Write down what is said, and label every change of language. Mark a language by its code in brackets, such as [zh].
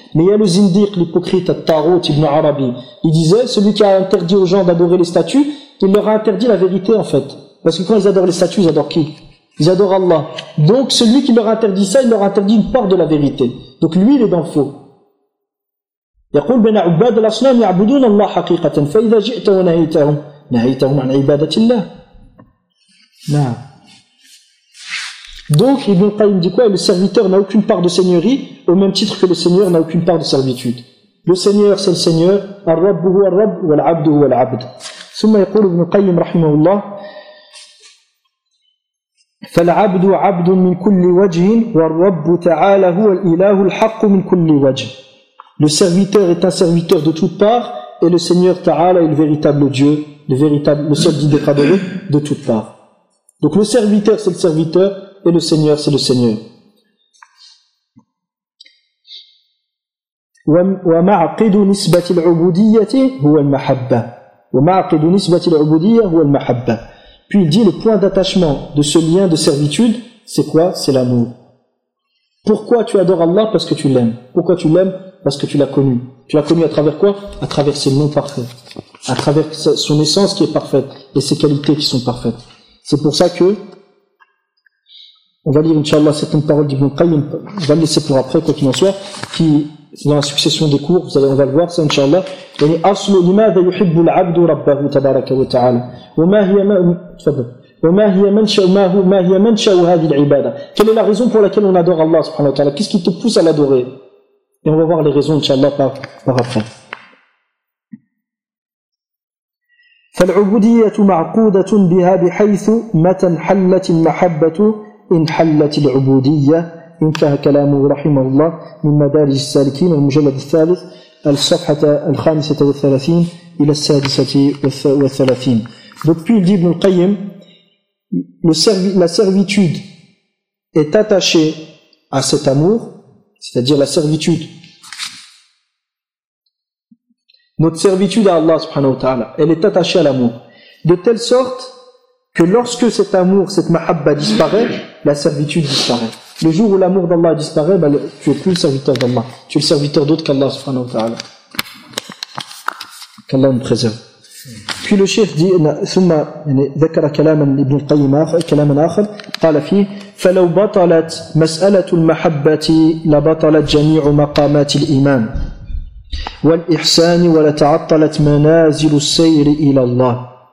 [fr] Mais il y a le zindiq, l'hypocrite, al-Tarut, Ibn al-Arabi. Il disait, celui qui a interdit aux gens d'adorer les statues, il leur a interdit la vérité en fait. Parce que quand ils adorent les statues, ils adorent qui? Ils adorent Allah. Donc celui qui leur interdit ça, il leur interdit une part de la vérité. Donc lui, il est dans le faux. [ar] يقول بين عباد الأصنام يعبدون الله حقيقة فإذا جئت ونهيتهم نهيتهم عن عبادة الله. نعم. [fr] Donc Ibn Qayyim dit quoi? Le serviteur n'a aucune part de seigneurie au même titre que le seigneur n'a aucune part de servitude. Le seigneur c'est le seigneur. [ar] الرب هو الرب والعبد هو العبد. ثم يقول ابن القيم رحمه الله فالعبد عبد من كل وجه والرب تعالى هو الإله الحق من كل وجه. [fr] Le serviteur est un serviteur de toutes parts et le Seigneur Ta'ala est le véritable Dieu, le seul Dieu de Kadolé de toutes parts. Donc le serviteur c'est le serviteur et le Seigneur c'est le Seigneur. [ar] ومعقد نسبة العبودية هو المحبة. ومعقد نسبة العبودية هو المحبة. [fr] Puis il dit le point d'attachement de ce lien de servitude, c'est quoi? C'est l'amour. Pourquoi tu adores Allah? Parce que tu l'aimes. Pourquoi tu l'aimes? Parce que tu l'as connu. Tu l'as connu à travers quoi? À travers ses noms parfaits. À travers son essence qui est parfaite et ses qualités qui sont parfaites. C'est pour ça que, on va lire, Inch'Allah, certaines paroles d'Ibn Qayyim, on va le laisser pour après, quoi qu'il en soit, qui, dans la succession des cours, on va le voir, ça, Inch'Allah. [ar] يعني أصل لماذا يحب العبد ربه تبارك وتعالى وما هي منشأ هذه العبادة. [fr] Quelle est la raison pour laquelle on adore Allah سبحانه وتعالى? Qu'est-ce qui te pousse à l'adorer? Et on va voir les raisons inshallah par après. [ar] فالعبودية معقودة بها بحيث متى انحلت المحبة انحلت العبودية. انتهى كلامه رحمه الله من مدارج السالكين المجلد الثالث الصفحة الخامسة والثلاثين إلى السادسة والثلاثين. [fr] Donc puis il dit Ibn al-Qayyim, la servitude est attachée à cet amour, c'est-à-dire la servitude. Notre servitude à Allah subhanahu wa ta'ala, elle est attachée à l'amour. De telle sorte que lorsque cet amour, cette mahabba disparaît, la servitude disparaît. Le jour où l'amour d'Allah disparaît, ben, tu n'es plus le serviteur d'Allah. Tu es le serviteur d'autre qu'Allah subhanahu wa ta'ala. Qu'Allah nous préserve. Puis le chef dit, [ar] ثم ذكر كلاما ابن القيم كلاما آخر قال فيه فلو بطلت مسألة المحبة لبطلت جميع مقامات الإيمان والإحسان ولتعطلت منازل السير إلى الله.